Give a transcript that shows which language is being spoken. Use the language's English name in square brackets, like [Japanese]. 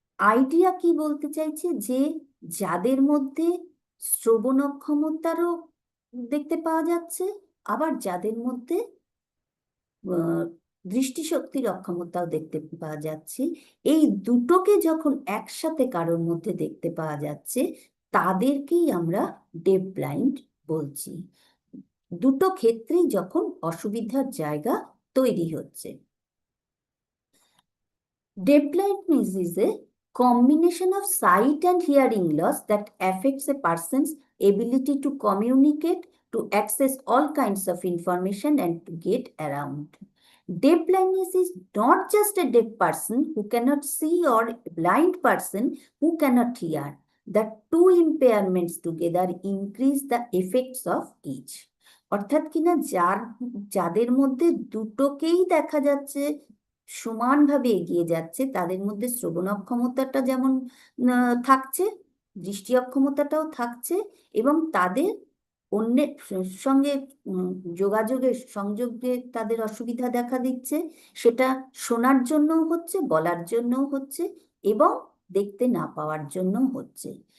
[Bangla] Idea কি বলতে চাইছে, যে যাদের মধ্যে শ্রবণ অক্ষমতারও দেখতে পাওয়া যাচ্ছে, আবার যাদের মধ্যে দৃষ্টিশক্তির অক্ষমতাও দেখতে পাওয়া যাচ্ছে, এই দুটোকে যখন একসাথে কারোর মধ্যে দেখতে পাওয়া যাচ্ছে, তাদেরকেই আমরা ডেফ ব্লাইন্ড বলছি। দুটো ক্ষেত্রেই যখন অসুবিধার জায়গা তৈরি হচ্ছে। [English] Deaf blindness is a combination of sight and hearing loss that affects a person's ability to communicate, to access all kinds of information, and to get around. Deaf blindness is not just a deaf person who cannot see or a blind person who cannot hear. The two impairments together increase the effects of each. [Bangla] অর্থাৎ কিনা যাদের মধ্যে দুটোকেই দেখা যাচ্ছে সমানভাবে এগিয়ে যাচ্ছে, তাদের মধ্যে শ্রবণ অক্ষমতাটা যেমন থাকছে, দৃষ্টি অক্ষমতাটাও থাকছে, এবং তাদের অন্যের সঙ্গে যোগাযোগের সংযোগে তাদের অসুবিধা দেখা দিচ্ছে, সেটা শোনার জন্যও হচ্ছে, বলার জন্যও হচ্ছে, এবং দেখতে না পাওয়ার জন্যও হচ্ছে।